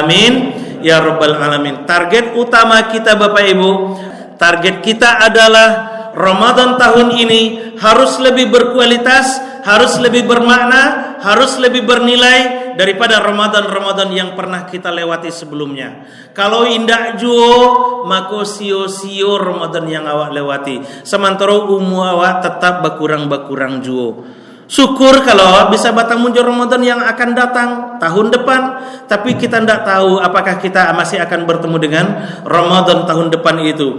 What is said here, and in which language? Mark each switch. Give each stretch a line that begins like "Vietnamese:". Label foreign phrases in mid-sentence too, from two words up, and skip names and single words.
Arabic: Amin ya rabbal alamin.
Indonesian: Target utama kita Bapak Ibu, target kita adalah Ramadan tahun ini harus lebih berkualitas, harus lebih bermakna, harus lebih bernilai daripada Ramadan-Ramadan yang pernah kita lewati sebelumnya.
Minangkabau: Kalau indak juo, maka sio-sio Ramadan yang awak lewati. Sementara umur awak tetap berkurang juo. Syukur kalau awak bisa batang muncul Ramadan yang akan datang tahun depan.
Indonesian: Tapi kita tidak tahu apakah kita masih akan bertemu dengan Ramadan tahun depan itu.